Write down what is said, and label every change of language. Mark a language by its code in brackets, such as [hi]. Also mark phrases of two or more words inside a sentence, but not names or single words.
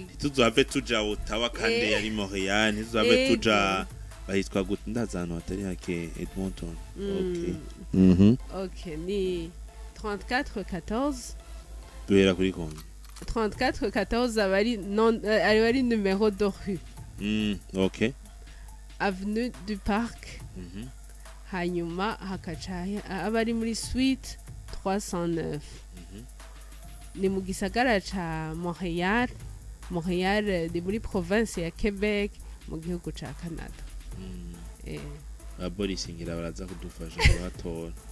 [rn] tuzave tuja Ottawa kandi yari Montreal tuzave tuja bahitwa gute ndazano atari hake Edmonton okay ni 3414 duhera kuri konti 3414 ari [fr] numéro de rue okay [rn] avenue du Parc hanyuma hakacaye abari muri suite 309 ni mu gisagara ca Montréal di muri province ya Quebec mu gihugu ca Canada aborisingira baraza kudufasha kuhatora